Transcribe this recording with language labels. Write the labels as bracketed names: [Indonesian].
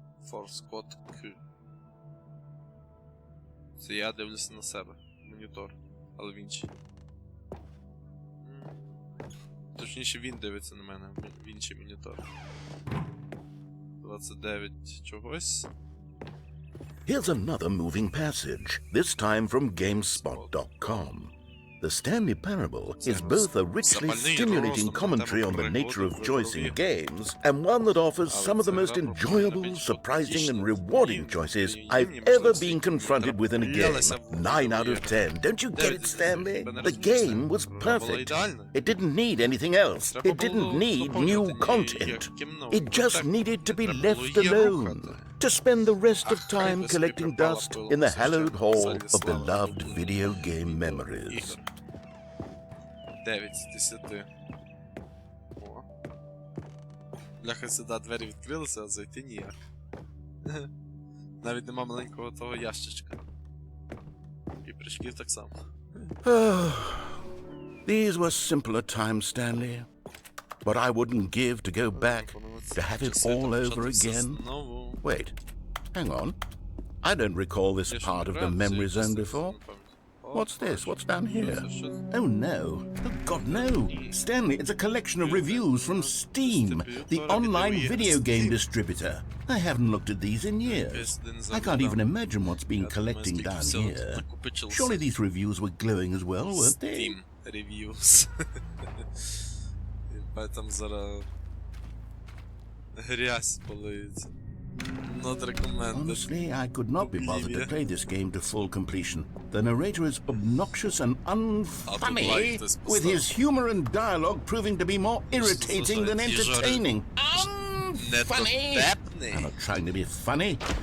[English] Force Code Q. [Ukrainian] Це я дивлюся на себе. Монітор. Але в інший. Точніше, він дивиться на мене, в інший монітор. 29 чогось. [English] Here's another moving passage, this time from GameSpot.com. The Stanley Parable is both a richly stimulating commentary on the nature of choice in games, and one that offers some of the most enjoyable, surprising, and rewarding choices I've ever been confronted with in a game. 9 out of 10. Don't you get it, Stanley? The game was perfect. It didn't need anything else. It didn't need new content. It just needed to be left alone, to spend the rest of time collecting dust in the hallowed hall of beloved video game memories. [Ukrainian] 9 з 10. О. Бляха, сюди двері відкрилися, а зайти ніяк. Навіть нема маленького того ящичка. І прыжків так само. [English] These were simpler times, Stanley. But I wouldn't give to go back, to have it all over again. Wait, hang on. I don't recall this part of the memory zone before. What's this? What's down here? Oh no. Oh God, no. Stanley, it's a collection of reviews from Steam, the online video game distributor. I haven't looked at these in years. I can't even imagine what's been collecting down here. Surely these reviews were glowing as well, weren't they? Steam reviews. [Ukrainian] Там зараз грязь полиється. [English] Not recommended. Honestly, I could not be bothered to play this game to full completion. The narrator is obnoxious and unfunny, with his humor and dialogue proving to be more irritating than entertaining. Unfunny! I'm not trying to be funny.